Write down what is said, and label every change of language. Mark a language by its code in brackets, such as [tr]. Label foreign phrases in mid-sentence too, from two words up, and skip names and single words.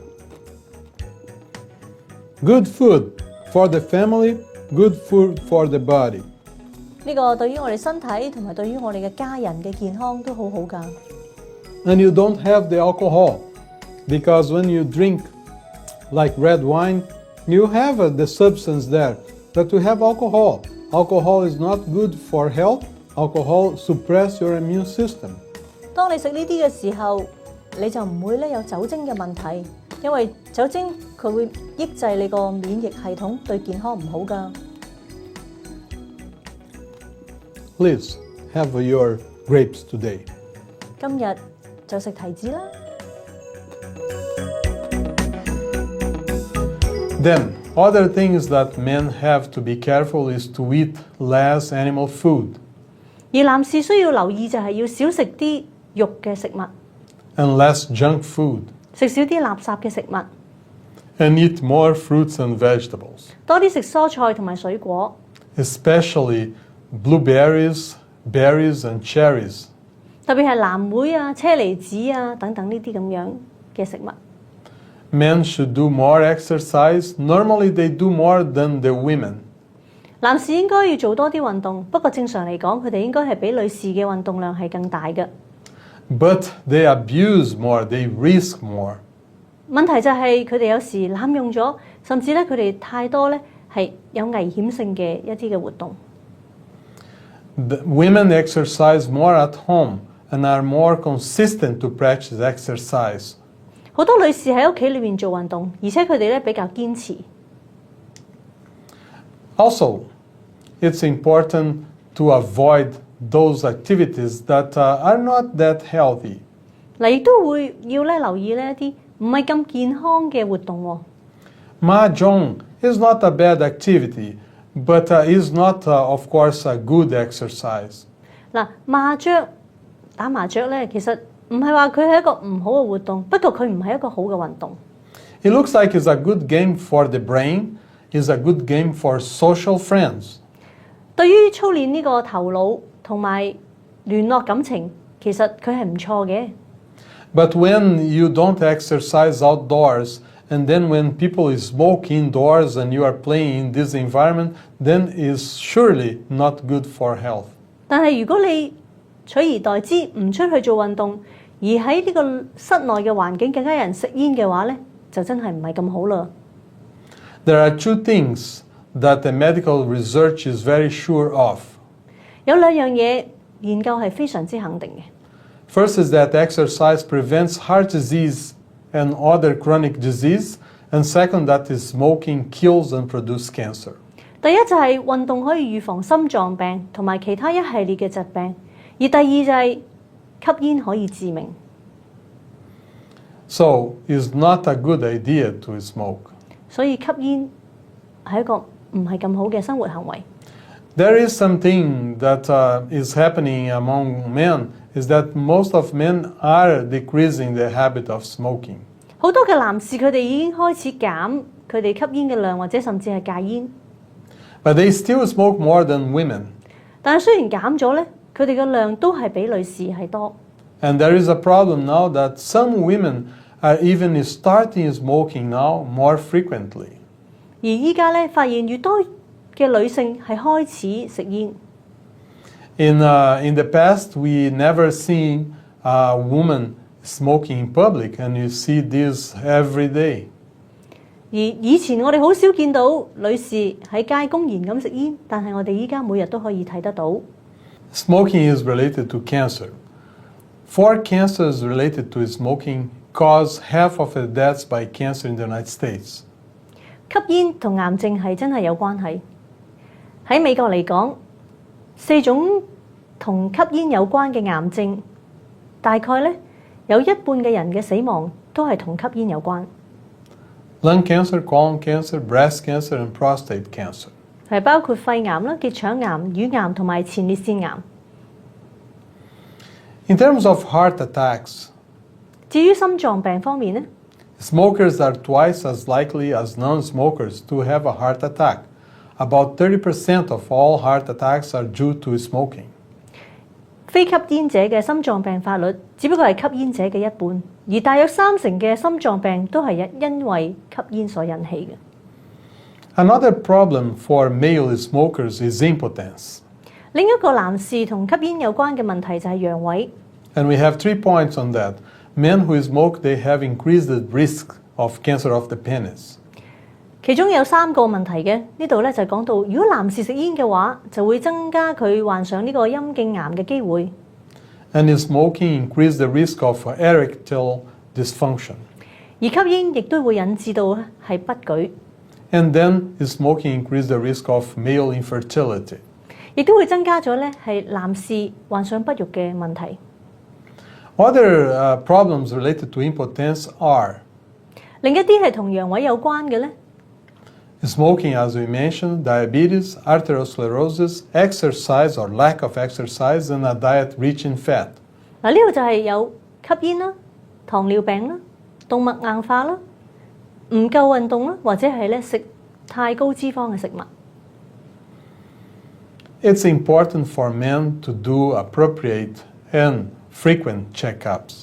[en] Good food for the family, good food for the body. [yue] 呢個對於我哋身體同埋對於我哋嘅家人嘅健康都好好㗎。 [en] And you don't have the alcohol, because when you drink like red wine, you have the substance there. But you have alcohol. Alcohol is not good for health. Alcohol suppress your immune system. [yue] 當你食呢啲嘅時候，你就唔會有酒精嘅問題，因為酒精佢會抑制你個免疫系統，對健康唔好㗎。 [en] Please have your grapes today. [yue] 今日就食提子啦。 [en] Then, other things that men have to be careful is to eat less animal food. [yue] 而男士需要留意就係要少食啲肉嘅食物， [en] And less junk food. [yue] 食少啲垃圾嘅食物， [en] And eat more fruits and vegetables. [yue] 多啲食蔬菜同埋水果， [en] Especially blueberries, berries, and cherries. [yue] 特別係藍莓啊、車厘子啊等等呢啲咁樣嘅食物。 [en] Men should do more exercise. Normally they do more than the women. [yue] 男士應該要做多啲運動，不過正常嚟講，佢哋應該係比女士嘅運動量係更大嘅。 [en] But they abuse more, they risk more. [yue] 問題就係佢哋有時濫用咗，甚至咧佢哋太多咧係有危險性嘅一啲嘅活動。 [en] The women exercise more at home and are more consistent to practice exercise. [yue] 好多女士喺屋企裏面做運動，而且佢哋咧比較堅持。 [en] Also, it's important to avoid those activities that are not that healthy. [yue] 嗱，亦都會要咧留意呢一啲唔係咁健康嘅活動喎。 [en] Mahjong is not a bad activity, but is not, of course, a good exercise. [yue] 嗱，打麻雀咧，其實唔係話佢係一個唔好嘅活動，不過佢唔係一個好嘅運動。 [en] It looks like it's a good game for the brain, it's a good game for social friends. [yue] 對於操練呢個頭腦同埋聯絡感情，其實佢係唔錯嘅。 [en] But when you don't exercise outdoors, and then when people smoke indoors and you are playing in this environment, then it's surely not good for health. [yue] 但係如果你取而代之唔出去做運動，而喺呢個室內嘅環境更加有人食煙嘅話咧，就真係唔係咁好啦。 [en] There are two things that the medical research is very sure of. [yue] 有兩樣嘢研究係非常之肯定嘅。 [en] First is that exercise prevents heart disease and other chronic disease, and second, that is smoking kills and produces cancer. [yue] 第一就係運動可以預防心臟病同埋其他一系列嘅疾病，而第二就係吸煙可以致命。 [en] So, it's not a good idea to smoke. [yue] 所以吸煙係一個唔係咁好嘅生活行為。 [en] There is something that is happening among men, is that most of men are decreasing the habit of smoking. [yue] 好多嘅男士佢哋已經開始減佢哋吸煙嘅量，或者甚至係戒煙。 [en] But they still smoke more than women. [yue] 但係雖然減咗咧，佢哋嘅量都係比女士係多。 [en] And there is a problem now that some women are even starting smoking now more frequently. [yue] 而依家咧發現越多嘅女性係開始食煙。 [en] In the past, we never seen a woman smoking in public, and you see this every day. [yue] 而以前我哋好少見到女士喺街公然咁食煙，但係我哋依家每日都可以睇得到。 [en] Smoking is related to cancer. 4 cancers related to smoking cause half of the deaths by cancer in the United States. [yue] 吸煙同癌症係真係有關係。喺美國嚟講，4種同吸煙有關嘅癌症，大概咧有一半嘅人嘅死亡都係同吸煙有關。 [en] lung cancer, colon cancer, breast cancer, and prostate cancer. [yue] 係包括肺癌啦、結腸癌、乳癌同埋前列腺癌。 [en] In terms of heart attacks, [yue] 至於心臟病方面呢， [en] smokers are twice as likely as non-smokers to have a heart attack. About 30% of all heart attacks are due to smoking. [yue] 非吸煙者嘅心臟病發率只不過係吸煙者嘅一半，而大約30%嘅心臟病都係因為吸煙所引起嘅。 [en] Another problem for male smokers is impotence. [yue] 另一個男士同吸煙有關嘅問題就係陽痿。 [en] And we have 3 points on that. Men who smoke, they have increased the risk of cancer of the penis. [yue] 其中有3個問題嘅，呢度咧就講到，如果男士食煙嘅話，就會增加佢患上呢個陰莖癌嘅機會。 [en] And smoking increases the risk of erectile dysfunction. [yue] 而吸煙亦都會引致到係不舉。 [en] And then smoking increases the risk of male infertility. [yue] 亦都會增加咗咧係男士患上不育嘅問題。 [en] Other problems related to impotence are [yue] 另一啲係同陽痿有關嘅咧。 [en] Smoking, as we mentioned, diabetes, arteriosclerosis, exercise or lack of exercise, and a diet rich in fat. [yue] 嗱，呢度就係有吸煙啦、糖尿病啦、動脈硬化啦、唔夠運動啦，或者係咧食太高脂肪嘅食物。 [en] It's important for men to do appropriate and frequent checkups.